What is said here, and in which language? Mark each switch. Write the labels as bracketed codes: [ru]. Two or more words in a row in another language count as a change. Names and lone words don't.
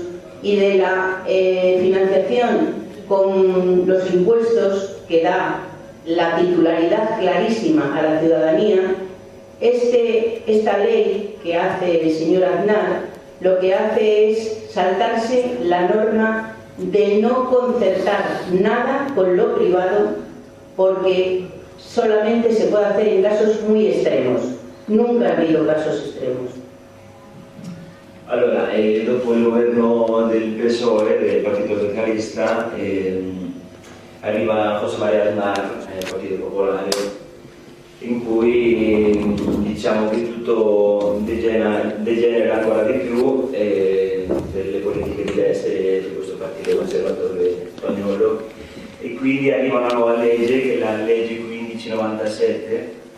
[es] y de la financiación con los impuestos que da la titularidad clarísima a la ciudadanía, esta ley que hace el señor Aznar lo que hace es saltarse la norma de no concertar nada con lo privado, porque solamente se puede hacer en casos muy extremos. Nunca ha habido casos extremos. [it] Allora, dopo il governo del PSOE, del Partito Socialista, arriva José María Aznar, Partito Popolare, in cui diciamo che tutto degenera ancora di più per le politiche di destra di questo partito conservatore spagnolo, e quindi arriva una nuova legge, che è la legge 1597,